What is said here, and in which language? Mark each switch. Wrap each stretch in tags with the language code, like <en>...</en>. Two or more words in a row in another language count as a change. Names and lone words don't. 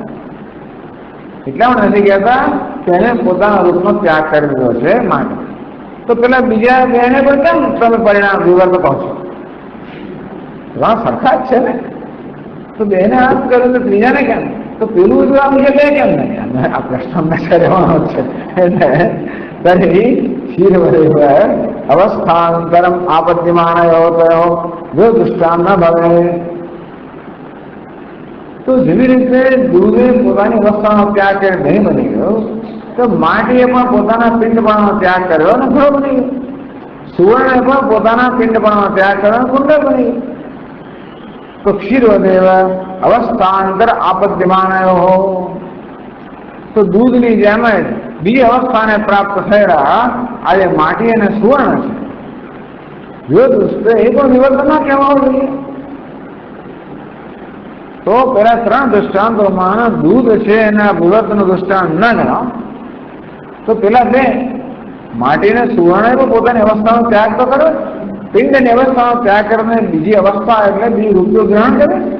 <gu>એટલા માટે નથી કહેતા કે એને પોતાના રૂપનો ત્યાગ કરી દીધો છે માટે। તો પેલા બીજા બેને પણ કેમ તમે પરિણામ વિવર્ત કહો છો? સરખા જ છે ને। તો બેને આમ કર્યું તો ત્રીજાને કેમ? તો પેલું જો આમ છે બે કેમ નહીં? આ પ્રશ્ન કરવાનો છે।</gu> <sa>તરી क्षीरवदेव अवस्थान्तरम आपद्यमानयो तयो जो दृष्टांत न भवे।</sa> <gu>तो જેવી રીતે દૂધે પોતાની અવસ્થાનો ત્યાગ કરી દહીં બની ગયો, તો માટીએ પણ પોતાના પિંડપણાનો ત્યાગ કર્યો અને ઘડો બની ગયો। સુવર્ણે પણ પોતાના પિંડપણાનો ત્યાગ કર્યો અને કુંડ બની ગયો।</gu> <sa>તો क्षीरवदेव अवस्थान्तर आपद्यमानयो हो।</sa> <gu>तो दूधની જેમ જ બીજી અવસ્થાને પ્રાપ્ત થયેલા આજે માટી અને સુવર્ણ છે। જો દુષ્ટ એ પણ વિવર્તન ના કહેવાવું જોઈએ। તો પેલા ત્રણ દૃષ્ટાંતોમાં દૂધ છે એના વિવર્તન દૃષ્ટાંત ન ગણાવ, તો પેલા બે માટીને સુવર્ણે પણ પોતાની અવસ્થાનો ત્યાગ તો કરે, પિંડની અવસ્થાનો ત્યાગ કરીને બીજી અવસ્થા એટલે બીજી રૂપનું ગ્રહણ કરે।</gu>